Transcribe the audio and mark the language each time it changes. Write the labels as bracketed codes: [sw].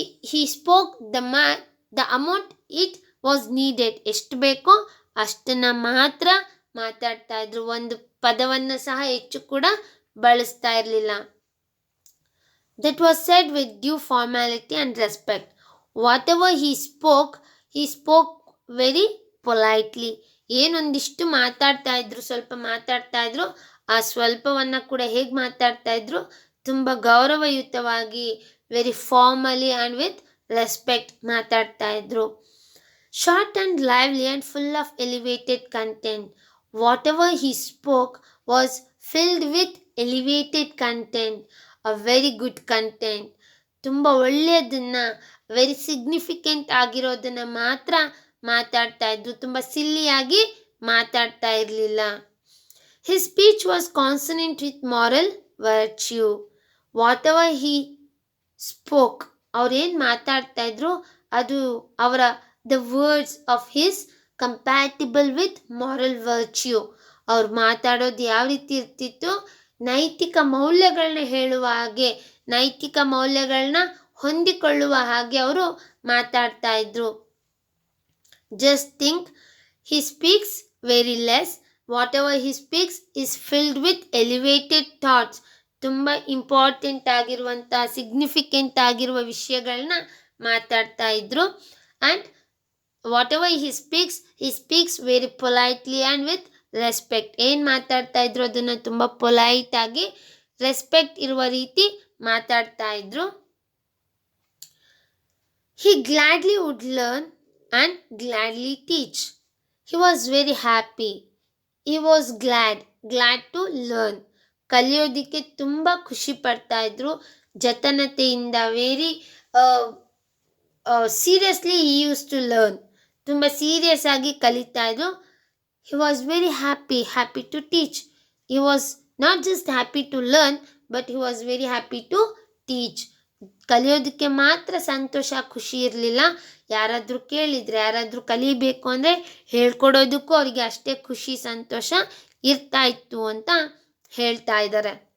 [en] He spoke the amount it was needed. [kn] ಎಷ್ಟು ಬೇಕೋ ಅಷ್ಟನ್ನು ಮಾತ್ರ ಮಾತಾಡ್ತಾ ಇದ್ರು. ಒಂದು ಪದವನ್ನು ಸಹ ಹೆಚ್ಚು ಕೂಡ ಬಳಸ್ತಾ ಇರಲಿಲ್ಲ. [en] That was said with due formality and respect. Whatever he spoke very politely. [kn] ಏನೊಂದಿಷ್ಟು ಮಾತಾಡ್ತಾ ಇದ್ರು, ಸ್ವಲ್ಪ ಮಾತಾಡ್ತಾ ಇದ್ರು, ಆ ಸ್ವಲ್ಪವನ್ನು ಕೂಡ ಹೇಗೆ ಮಾತಾಡ್ತಾ ಇದ್ರು? ತುಂಬ ಗೌರವಯುತವಾಗಿ, [en] very formally and with respect [kn] ಮಾತಾಡ್ತಾ ಇದ್ರು. [en] Short and lively and full of elevated content. Whatever he spoke was filled with elevated content, a very good content. [kn] ತುಂಬ ಒಳ್ಳೆಯದನ್ನು, [en] very significant [kn] ಆಗಿರೋದನ್ನು ಮಾತ್ರ ಮಾತಾಡ್ತಾ ಇದ್ರು. ತುಂಬ ಸಿಲ್ಲಿಯಾಗಿ ಮಾತಾಡ್ತಾ ಇರಲಿಲ್ಲ. [en] His speech was consonant with moral virtue. Whatever he spoke, [kn] ಅವ್ರೇನು ಮಾತಾಡ್ತಾ ಇದ್ರು ಅದು ಅವರ [en] the words of his compatible with moral virtue. [kn] ಅವ್ರು ಮಾತಾಡೋದು ಯಾವ ರೀತಿ ಇರ್ತಿತ್ತು? ನೈತಿಕ ಮೌಲ್ಯಗಳನ್ನ ಹೇಳುವ ಹಾಗೆ, ನೈತಿಕ ಮೌಲ್ಯಗಳನ್ನ ಹೊಂದಿಕೊಳ್ಳುವ ಹಾಗೆ ಅವರು ಮಾತಾಡ್ತಾ ಇದ್ರು. [en] Just think, he speaks very less. Whatever he speaks is filled with elevated thoughts. [kn] ತುಂಬ ಇಂಪಾರ್ಟೆಂಟ್ ಆಗಿರುವಂಥ, ಸಿಗ್ನಿಫಿಕೆಂಟ್ ಆಗಿರುವ ವಿಷಯಗಳನ್ನ ಮಾತಾಡ್ತಾ ಇದ್ರು. [en] And whatever he speaks very politely and with respect. [kn] ಏನು ಮಾತಾಡ್ತಾ ಇದ್ರು ಅದನ್ನು ತುಂಬ ಪೊಲೈಟಾಗಿ, ರೆಸ್ಪೆಕ್ಟ್ ಇರುವ ರೀತಿ ಮಾತಾಡ್ತಾ ಇದ್ರು. [en] He gladly would learn and gladly teach. He was very happy. He was glad to learn. [kn] ಕಲಿಯೋದಿಕ್ಕೆ ತುಂಬ ಖುಷಿ ಪಡ್ತಾ ಇದ್ರು, ಜತನತೆಯಿಂದ. [en] Very seriously he used to learn. [kn] ತುಂಬ ಸೀರಿಯಸ್ ಆಗಿ ಕಲಿತಾ ಇದ್ರು. [en] He was very happy to teach. He was not just happy to learn, but he was very happy to teach. [kn] ಕಲಿಯೋದಕ್ಕೆ ಮಾತ್ರ ಸಂತೋಷ, ಖುಷಿ ಇರಲಿಲ್ಲ. ಯಾರಾದರೂ ಕೇಳಿದರೆ, ಯಾರಾದರೂ ಕಲಿಬೇಕು ಅಂದರೆ ಹೇಳ್ಕೊಡೋದಕ್ಕೂ ಅವರಿಗೆ ಅಷ್ಟೇ ಖುಷಿ, ಸಂತೋಷ ಇರ್ತಾ ಇತ್ತು ಅಂತ ಹೇಳ್ತಾ ಇದ್ದಾರೆ.